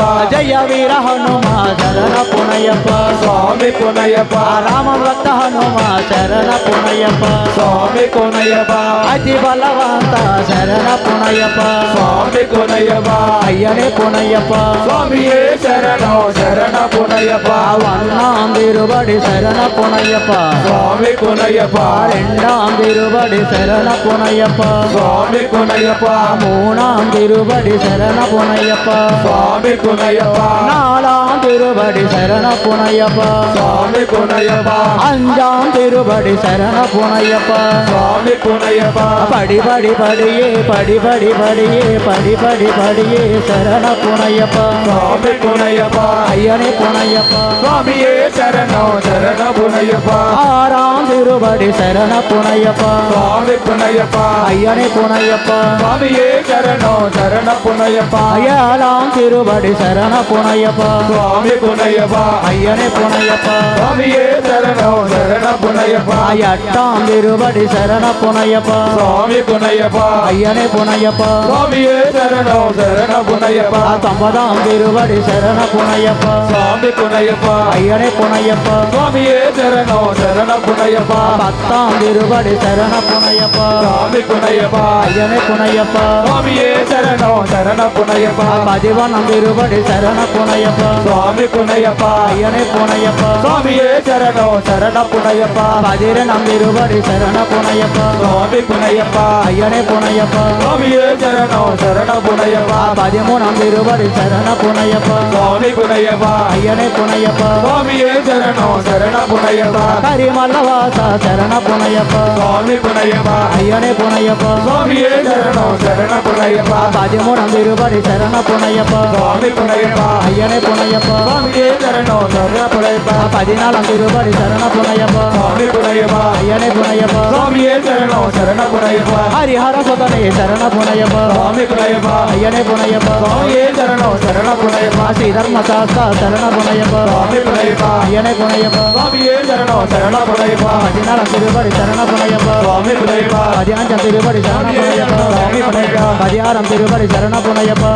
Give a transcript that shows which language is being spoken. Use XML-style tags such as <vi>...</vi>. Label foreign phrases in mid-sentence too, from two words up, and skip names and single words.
<te>జయ వీర హనుమ శరణ పునయ్యప్ప స్వామి పునయ్యప్ప రామ భక్త హనుమ శరణ పునయ్యప్ప స్వామి పునయ్యప్ప అతి బలవంత శరణ పునయ్యప్ప స్వామి పునయ్యప్ప అయ్యనే పునయ్యప్ప స్వామియే శరణో శరణ పునయ్యప్ప</te> <ta>ஒன்னாம் திருபடி சரண புனையப்பா</ta> <te>స్వామి పునయ్యప్ప</te> <ta>ரெண்டாம் திருபடி சரண புனையப்பா</ta> <te>స్వామి పునయ్యప్ప</te> <ta>மூணாம் திருபடி சரண புனையப்பா</ta> <te>స్వామి పునయ్యప్ప</te> <ta>நாலாம் திருபடி சரண புனையப்பா</ta> <te>స్వామి పునయ్యప్ప</te> <ta>அஞ்சாம் திருபடி சரண புனையப்பா</ta> <te>స్వామి పునయ్యప్ప</te> <ta>படி படி படியே படி படி படியே படி படி படியே சரண புனையப்பா</ta> <te>స్వామి పునయ్యప్ప</te> <ta>ஐயனே புனையப்பா</ta> <te>స్వామియే శరణో శరణ పునయ్యప్ప</te> <ta>ஆறாம் திருபடி சரண புனையப்பா</ta> <te>స్వామి పునయ్యప్ప</te> <ta>ஐயனே புனையப்பா</ta> <te>స్వామియే శరణో శరణ పునయ్యప్ప</te> <ta>ஏழாம் திருபடி சரண புனையப்பா</ta> <te>స్వామి పునయ్యప్ప</te> <ta>ஐயனே புனையப்பா</ta> <te>స్వామియే శరణో శరణ పునయ్యప్ప</te> <ta>எட்டாம் திருபடி சரண புனையப்பா</ta> <te>స్వామి పునయ్యప్ప</te> <ta>ஐயனே புனையப்பா</ta> <te>స్వామియే శరణో శరణ పునయ్యప్ప</te> <ta>ஒன்பதாம் திருபடி சரண புனையப்பா</ta> <te>స్వామి పునయ్యప్ప</te> <ta>ஐயனே புனையப்பா</ta> <te>స్వామియే శరణో శరణ పునయ్యప్ప</te> <ta>பத்தாம் திருபடி சரண புனையப்பா</ta> <te>స్వామి పునయ్యప్ప</te> <ta>ஐயனே புனையப்பா</ta> <te>స్వామియే శరణో శరణ పునయ్యప్ప</te> <ta>பதிவனம் திருபடி சரண புனையப்பா</ta> <te>స్వామి పునయ్యప్ప</te> <ta>ஐயனே புனையப்பா</ta> <te>స్వామియే శరణో శరణ పునయ్యప్ప</te> <ta>பதிரணம் திருபடி சரண புனையப்பா</ta> <te>స్వామి పునయ్యప్ప</te> <ta>ஐயனே புனையப்பா</ta> <te>స్వామియే శరణో శరణ పునయ్యప్ప</te> <ta>பதிமூணாம் திருபடி சரண புனையப்பா</ta> <te>స్వామి పునయ్యప్ప</te> <ta>ஐயனே புனையப்பா</ta> <te>స్వామియే శరణో శరణ పునయ్యప్ప</te> <ta>கரிமல்லவாச சரண புனையப்பா</ta> <te>స్వామి పునయ్యప్ప</te> <ta>ஐயனே புனையப்பா</ta> <te>స్వామియే శరణో శరణ పునయ్యప్ప</te> <ta>பதிமூணாம் திருபடி சரண புனையப்பா</ta> <te>స్వామి పునయ్యప్ప</te> <ta>ஐயனே புனையப்பா</ta> <te>స్వామియే శరణో శరణ పునయ్యప్ప</te> <ta>பதினாலாம் திருபடி சரண புனையப்பா</ta> <te>స్వామి పునయ్యప్ప</te> <ta>ஐயனே புனையப்பா</ta> <te>స్వామియే శరణో శరణ పునయ్యప్ప</te> <ta>ஹரிஹர சுதனே சரண புனையப்பா</ta> <te>స్వామి పునయ్యప్ప</te> <ta>ஐயனே புனையப்பா</ta> <te>స్వామియే శరణో శరణ పునయ్యప్ప</te> <ta>ஸ்ரீதர்ம சாஸ்தா சரண புனையப்பா</ta> <te>స్వామి పునయ్యప్ప</te> <ta>ஐயனே புனையப்பா</ta> <te>స్వామియే శరణో శరణ పునయ్యప్ప</te> <ta>பதினாலாம் திருபடி சரண புனையப்பா</ta> <te>స్వామి పునయ్యప్ప</te> <ta>பதினஞ்சாம் திருபடி சரண புனையப்பா</ta> <te>స్వామి పునయ్యప్ప</te> <ta>பதினாறாம் திருபடி சரண புனையப்பா</ta>